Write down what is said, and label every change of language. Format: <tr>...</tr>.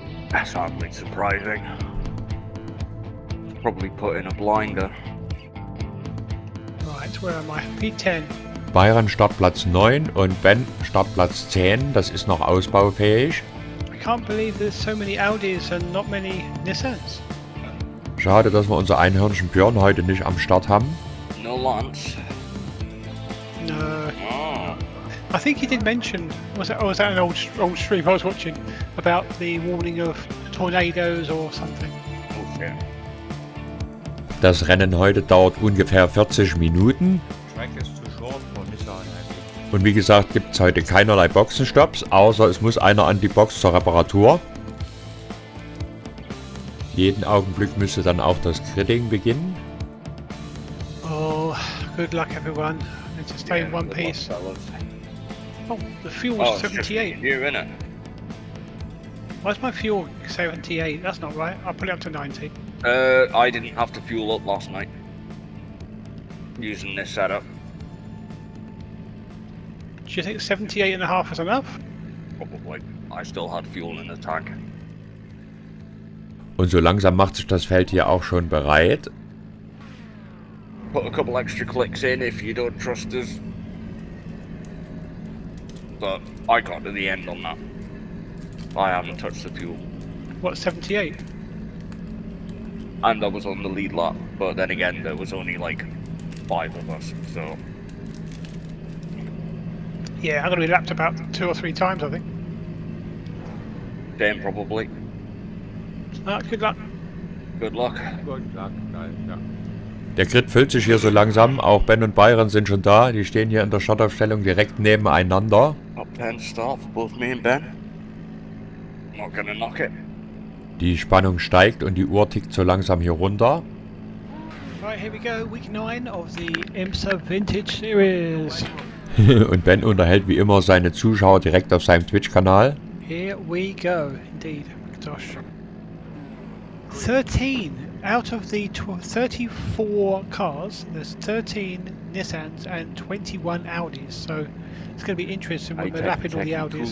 <en>That's hardly surprising. Probably put in a blinder. Right, where am I? P10.</en> <de>Byron Startplatz 9 und Ben Startplatz 10, das ist noch ausbaufähig.</de> <en>I can't believe there's so many Audis and not many Nissans.</en> <de>Schade, dass wir unser Einhörnchen Björn heute nicht am Start haben.</de> <en>No lunch. No. Oh. I think he did mention, was that an old stream I was watching, about the warning of tornadoes or something. Okay.</en> <de>Das Rennen heute dauert ungefähr 40 Minuten. Strecke ist zu short für Nissan eigentlich. Und wie gesagt, gibt es heute keinerlei Boxenstopps, außer es muss einer an die Box zur Reparatur. Jeden Augenblick müsste dann auch das Critting beginnen.</de> <en>Oh, good luck everyone. Need to stay in one piece. Oh, the fuel's Oh, it's just 78. you, innit? Why's my fuel 78? That's not right. I'll put it up to 90. I didn't have to fuel up last night. Using this setup. Do you think 78.5 is enough? Probably. I still had fuel in the tank.</en> <de>Und so langsam macht sich das Feld hier auch schon bereit.</de> <en>Put a couple extra clicks in if you don't trust us. But I got to the end on that. I haven't touched the fuel. What, 78? And I was on the lead lap, but then again there was only like 5 of us, so... Yeah, I'm going to be lapped about 2 or 3 times, I think. Damn, probably. Good luck. Good luck.</en> <de>Gut, ja. Der Grid füllt sich hier so langsam, auch Ben und Byron sind schon da, die stehen hier in der Startaufstellung direkt nebeneinander.</de> <en>Top 10 start for both me and Ben. Not gonna knock it.</en> <de>Die Spannung steigt und die Uhr tickt so langsam hier runter.</de> <en>Right, here we go. Week 9 of the IMSA Vintage Series.</en> <de>Und Ben unterhält wie immer seine Zuschauer direkt auf seinem Twitch-Kanal.</de> <en>Here we go, indeed. Gosh. 13 out of the 34 cars, there's 13 Nissans and 21 Audis, so it's going to be interesting when they're lapping all the Audis.</en>